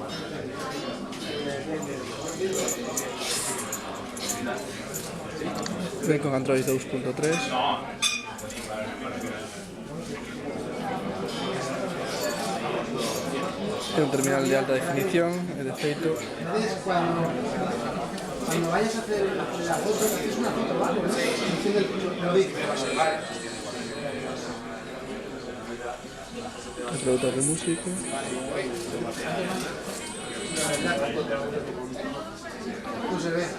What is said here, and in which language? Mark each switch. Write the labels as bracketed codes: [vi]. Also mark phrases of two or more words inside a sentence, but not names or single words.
[gl] Ven con Android 2.3. É un terminal de alta definición e de feito [es] cuando vayas a hacer la foto, haces una foto, ¿vale? Lo dices. reproductor de música. No se ve.